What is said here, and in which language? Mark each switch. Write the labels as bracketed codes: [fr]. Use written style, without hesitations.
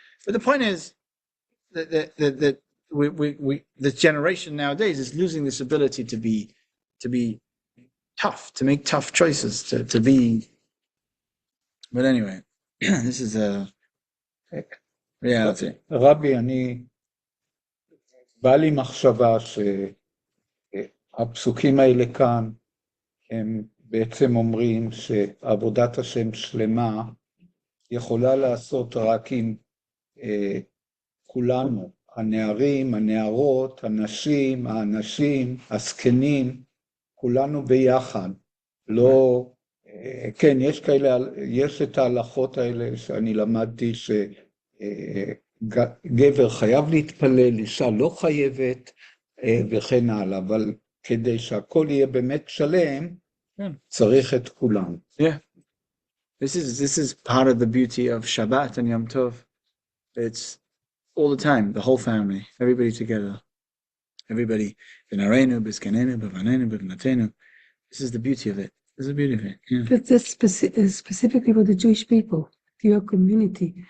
[en] But the point is that this generation nowadays is losing this ability to be tough, to make tough choices, to be. But anyway, this is a reality. [he] רבי, בא לי מחשבה שהפסוקים האלה כאן, הם בעצם אומרים שעבודת השם שלמה יכולה לעשות רק עם כולנו, הנערים, הנערות, הנשים, האנשים, הזקנים, כולנו ביחד. לא, כן, יש את ההלכות האלה שאני למדתי שגבר חייב להתפלל, אישה לא חייבת וכן הלאה, אבל כדי שהכל יהיה באמת שלם, צריך את כולם. [en] Yeah. This is part of the beauty of Shabbat and Yom Tov. It's all the time, the whole family, everybody together. Everybody, [he] B'narenu, B'skanenu, B'vanenu, B'vnatenu. [en] This is the beauty of it. This is the beauty of it. Yeah. That's specifically for the Jewish people, your community.